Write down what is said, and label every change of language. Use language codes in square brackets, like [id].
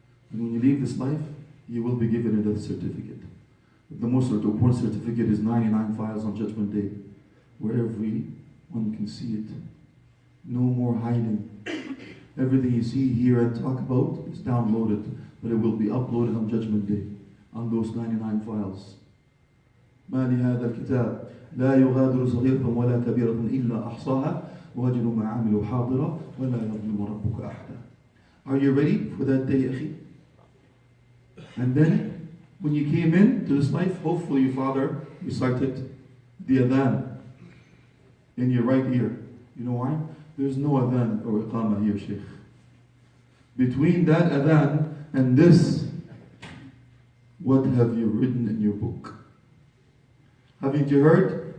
[en] And when you leave this life, you will be given a death certificate. The most important certificate is 99 files on Judgment Day, where everyone can see it. No more hiding. Everything you see, hear, and talk about is downloaded, but it will be uploaded on Judgment Day, on those 99 files. [ar] ما لهذا الكتاب لا يغادر صغيرة ولا كبيرة إلا أحصاها ووجدوا ما عملوا حاضرا ولا يظلم ربك أحدا. [en] Are you ready for that day, akhi? And then, when you came into this life, hopefully your father recited the adhan in your right ear. You know why? There's no adhan or iqamah here, Sheikh. Between that adhan and this, what have you written in your book? Haven't you heard?